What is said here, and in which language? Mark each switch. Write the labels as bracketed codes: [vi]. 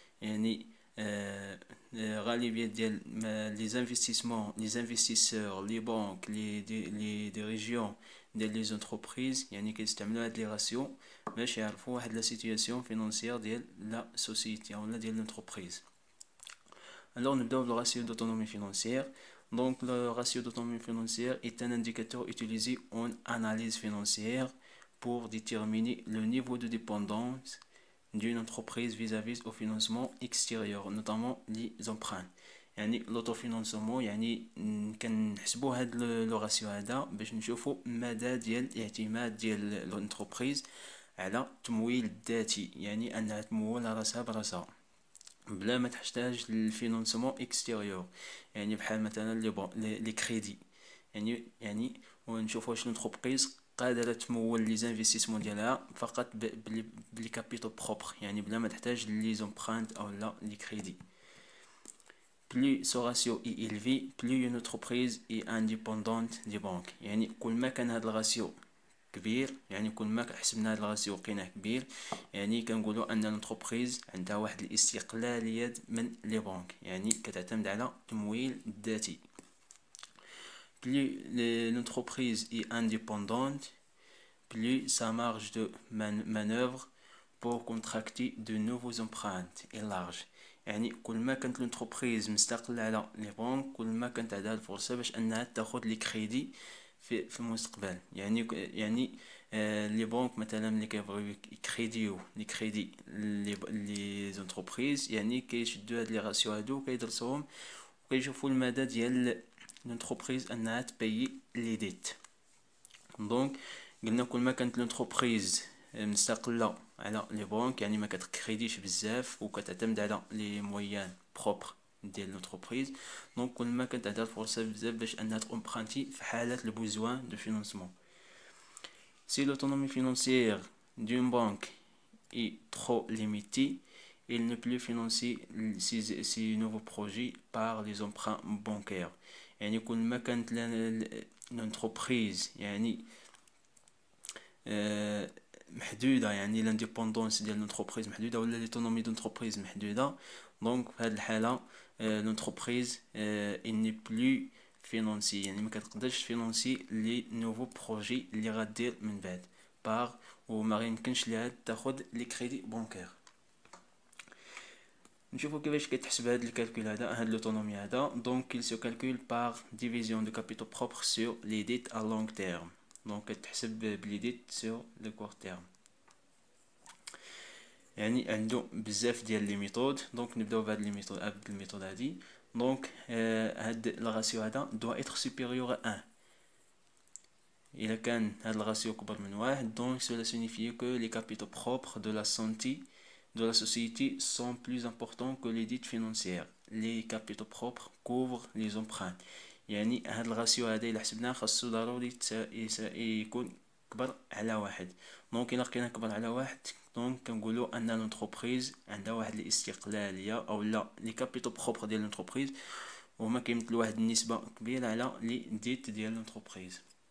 [ar] يعني غالبيه ديال لي زانفستيسمون لي زانفستيسور لي بانك لي ديريجيون ديال لي زونتربريز يعني كيستعملوا هاد لي راسيو باش يعرفوا واحد لا سيتوياسيون فينانسيير ديال لا سوسيتي ولا ديال لونتربريز. [fr] Alors [ar] نبداو بالو [fr] ratio d'autonomie financière. Donc le ratio d'autonomie financière est un indicateur utilisé en analyse financière pour déterminer le niveau de dépendance d'une entreprise vis-à-vis au financement extérieur, notamment les emprunts. [ar] يعني l'autofinancement يعني كنحسبوا هاد لو راسيو هذا باش نشوفوا مدى ديال الاعتماد ديال الانتربريز على التمويل الذاتي، يعني انها تمول راسها براسها بلا ما تحتاج للفينانسمون اكستيريور، يعني بحال مثلا لي كريدي. يعني ونشوفوا واش الانتربريز قادره تمول لي زانفستيسمون ديالها فقط بلي كابيتال بروبر، يعني بلا ما تحتاج لي زومبرانت او لا لي كريدي. [fr] Plus ce ratio est élevé, plus une entreprise est indépendante des banques. [ar] يعني كل ما كان هذا الراسيو كبير، يعني كل ما حسبنا هذا الراسيو لقيناه كبير، يعني كنقولوا ان الانتربريز عندها واحد الاستقلاليه من لي بانك، يعني كتعتمد على التمويل الذاتي. [fr] Plus l'entreprise est indépendante, plus sa marge de manœuvre pour contracter de nouveaux emprunts est large. [ar] يعني كل ما كانت الانتربريز مستقله على لي بانك كل ما كانت عندها الفرصه باش انها تاخذ لي كريدي في المستقبل. يعني لي بانك مثلا ملي كيبغيو يكريديو لي كريدي لي زونتربريز يعني كيشدوا هاد لي راسيو هادو كيدرسوهم وكيشوفوا المدى ديال الانتربريز انها تبيي لي ديت. دونك قلنا كل ما كانت الانتربريز مستقله على لي بانك يعني ما كتكريديش بزاف وكتعتمد على لي مويان بروبر ديال لونتربريز، دونك كل ما كانت عندها الفرصه بزاف باش انها تامبرانتي في حاله البوزوان دو فينانسمون. [fr] Si l'autonomie financière d'une banque est trop limitée, il ne peut financer ces nouveaux projets par les emprunts bancaires. [ar] يعني كل ما كانت l'entreprise يعني محدوده، يعني لانديبوندونس ديال لونتربريز محدوده ولا ليتونومي دونتربريز محدوده. دونك في هذه الحاله لونتربريز اني بلو فينانسي، يعني ما كتقدرش فينانسي لي نوفو بروجي اللي غدير من بعد باغ وما يمكنش ليها تاخذ لي كريدي بانكير. نشوفوا كيفاش كيتحسب هذا الكالكول هذا لوتونومي هذا. [fr] دونك il se calcule par division de capitaux propres sur les dettes à long terme. [ar] دونك كتحسب بلي ديت سور لو كور تيرم، يعني عنده بزاف ديال لي ميثود. دونك نبداو بهاد لي ميثود هادي. دونك هاد الراسيو هذا دو اتر سوبيريور 1. الا كان هاد الراسيو كبر من واحد دونك [fr] cela signifie que les capitaux propres de la santé de la société sont plus importants que les dettes financières. Les capitaux propres couvrent les emprunts. [ar] يعني هاد الراسيو هذا الا حسبناه خاصو ضروري يكون كبر على واحد. دونك الا لقينا كبر على واحد دونك كنقولوا ان لونتربريز عندها واحد الاستقلاليه او لا لي كابيتو بروبر ديال لونتربريز وهما كيمثلوا واحد النسبه كبيره على لي ديت ديال لونتربريز.